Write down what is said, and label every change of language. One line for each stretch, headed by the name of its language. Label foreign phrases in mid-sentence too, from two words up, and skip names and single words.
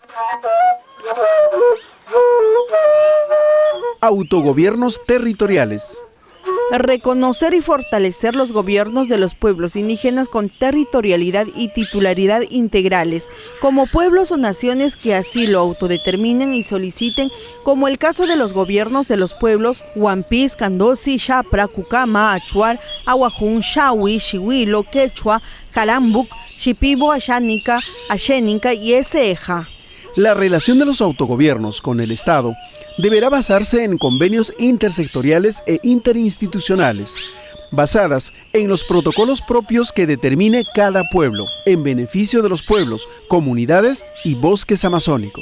Spanish: Autogobiernos territoriales. Reconocer y fortalecer los gobiernos de los pueblos indígenas con territorialidad y titularidad integrales, como pueblos o naciones que así lo autodeterminen y soliciten, como el caso de los gobiernos de los pueblos Huampis, Candosi, Chapra, Cucama, Achuar, Aguajún, Shawi, Xihuilo, Quechua, Carambuc, Shipibo, Ashánica, Axénica y Eseja. La relación de los autogobiernos con el Estado deberá basarse en convenios intersectoriales e interinstitucionales, basadas en los protocolos propios que determine cada pueblo, en beneficio de los pueblos, comunidades y bosques amazónicos.